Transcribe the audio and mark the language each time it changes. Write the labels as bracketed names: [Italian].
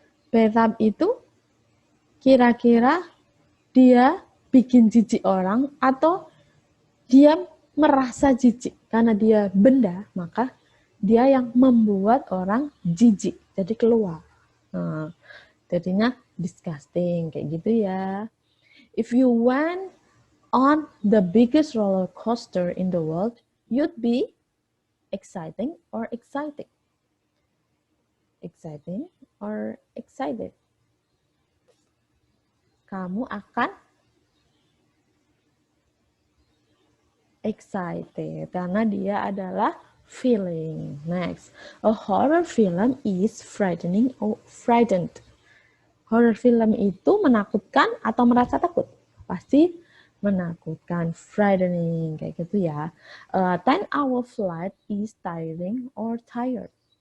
[Indonesian] Bathtub itu kira-kira dia bikin jijik orang atau dia merasa jijik karena dia benda, maka dia yang membuat orang jijik, jadi keluar. Nah, jadinya disgusting kayak gitu ya. [English] If you went on the biggest roller coaster in the world, you'd be exciting or exciting? Exciting or excited? [Indonesian] Kamu akan excited karena dia adalah feeling. [English] Next, a horror film is frightening or frightened. [Indonesian] Horror film itu menakutkan atau merasa takut? Pasti menakutkan, frightening kayak gitu ya. [English] 10-hour flight is tiring or tired.